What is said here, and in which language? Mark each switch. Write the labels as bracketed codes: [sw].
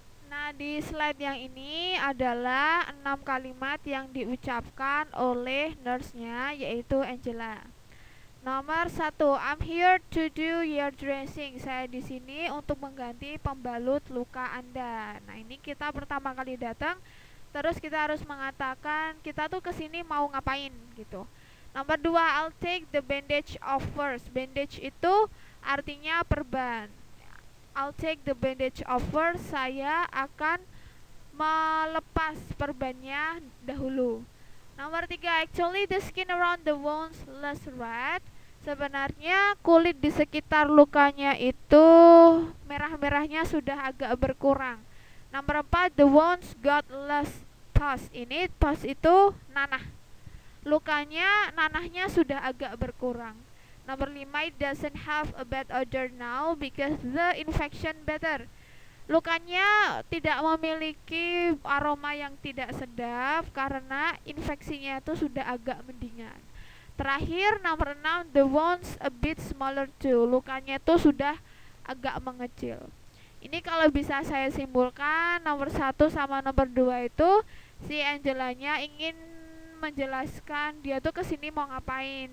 [id] Nah, di slide yang ini adalah 6 kalimat yang diucapkan oleh nurse-nya, yaitu Angela. Nomor 1, [en] I'm here to do your dressing. [id] Saya di sini untuk mengganti pembalut luka Anda. Nah, ini kita pertama kali datang, terus kita harus mengatakan kita tuh kesini mau ngapain gitu. Nomor 2, [en] I'll take the bandage off first. Bandage [id] itu artinya perban. [en] I'll take the bandage off first. [id] Saya akan melepas perbannya dahulu. Nomor 3, [en] actually the skin around the wounds less red. [id] Sebenarnya kulit di sekitar lukanya itu merah-merahnya sudah agak berkurang. Nomor 4, [en] the wounds got less pus. [id] Ini pus itu nanah. Lukanya, nanahnya sudah agak berkurang. Nomor 5, [en] it doesn't have a bad odor now because the infection better. [id] Lukanya tidak memiliki aroma yang tidak sedap karena infeksinya itu sudah agak mendingan. Terakhir, nomor 6, [en] the wounds a bit smaller too. [id] Lukanya itu sudah agak mengecil. Ini kalau bisa saya simpulkan, nomor 1 sama nomor 2 itu si Angelanya ingin menjelaskan dia tuh kesini mau ngapain.